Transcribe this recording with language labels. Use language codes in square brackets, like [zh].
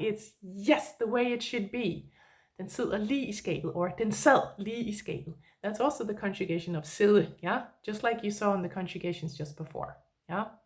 [en] It's yes, the way it should be. [da] Den sidder lige i skabet, or den sad lige i skabet. [en] That's also the conjugation of sidde, yeah? Just like you saw in the conjugations just before, yeah?